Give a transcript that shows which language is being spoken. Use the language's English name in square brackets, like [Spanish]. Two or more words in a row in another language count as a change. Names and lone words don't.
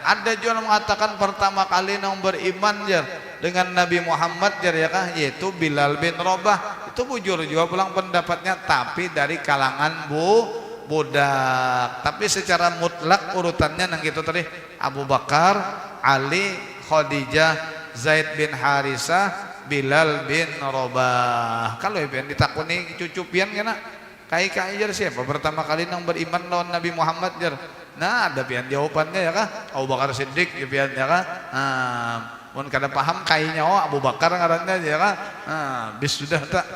[Indonesian] Ada juga yang mengatakan pertama kali yang beriman dengan Nabi Muhammad yaitu Bilal bin Rabah, itu [Banjar] bujur juga pulang [Indonesian] pendapatnya, tapi dari kalangan budak. Tapi secara mutlak urutannya yang gitu tadi, Abu Bakar, Ali, Khadijah, Zaid bin Harisah, Bilal bin Rabah. [Banjar] Kalau yang ditakuni cucupian kena kai-kai jar siapa pertama kali yang beriman lawan Nabi Muhammad jar. Nah ada pian jawabannya ya kah? Abu Bakar Siddiq ya pian ya kah? Mun kada paham kainya Abu Bakar ngarannya ya kah?